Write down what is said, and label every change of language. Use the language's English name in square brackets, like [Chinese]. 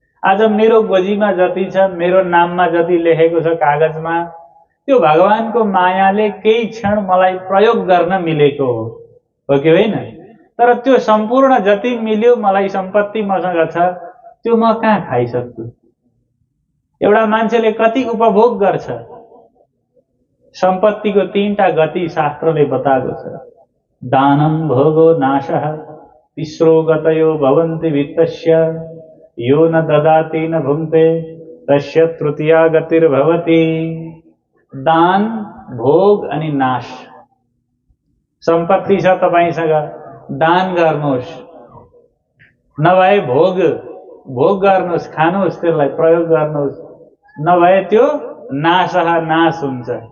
[Nepali] आज मेरो गोजीमा जति छ, मेरो नाममा जति लेखेको छ कागजमा, त्यो भगवानको मायाले केही क्षण मलाई प्रयोग गर्न मिलेको हो कि होइन? तर त्यो सम्पूर्ण जति मिल्यो मलाई सम्पत्ति मसँग छ, त्यो म कहाँ खाइसक्छु? एउटा मान्छेले कति उपभोग गर्छ? सम्पत्तिको तीनटा गति शास्त्रले बताएको छ। [Sanskrit] दानं भोगो नाशः, तिस्रो गतयो भवन्ति वित्तस्य, यो न ददाति न भुङ्क्ते तस्य तृतीया गतिर्भवति। [Nepali] दान, भोग अनि नाश। सम्पत्ति छ तपाईसँग, दान गर्नुहोस्, नभए भोग गर्नुहोस्, खानुहोस्, त्यसलाई प्रयोग गर्नुहोस्, नभए त्यो नाश हुन्छ।